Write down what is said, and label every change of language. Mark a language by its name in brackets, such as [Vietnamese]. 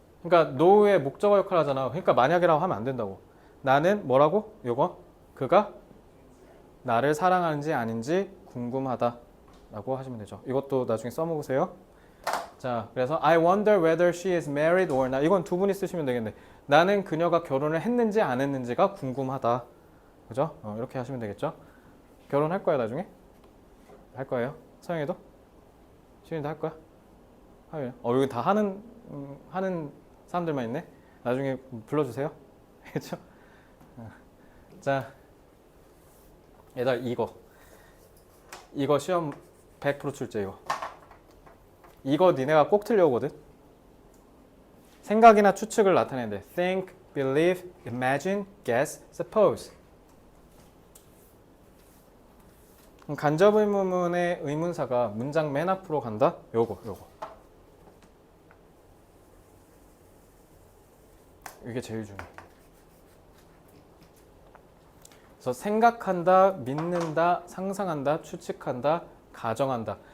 [Korean] 그러니까 know의 목적어 역할 하잖아. 그러니까 만약이라고 하면 안 된다고. 나는 뭐라고? 요거. 그가 나를 사랑하는지 아닌지 궁금하다. 라고 하시면 되죠. 이것도 나중에 써먹으세요. 자, 그래서 [English] I wonder whether she is married or not. [Korean] 이건 두 분이 쓰시면 되겠네. 나는 그녀가 결혼을 했는지 안 했는지가 궁금하다. 그죠? 이렇게 하시면 되겠죠. 결혼할 거야 나중에? 할 거예요? 서영이도? 시윤이도 할 거야? 하요. 여기 다 하는 사람들만 있네. 나중에 불러주세요. 그렇죠? 자, 얘들 이거 시험 100% 출제 이거. 이거 니네가 꼭 틀려오거든. 생각이나 추측을 나타내는데 think, believe, imagine, guess, suppose. 간접 의문문의 의문사가 문장 맨 앞으로 간다. 요거. 이게 제일 중요해. 그래서 생각한다, 믿는다, 상상한다, 추측한다, 가정한다.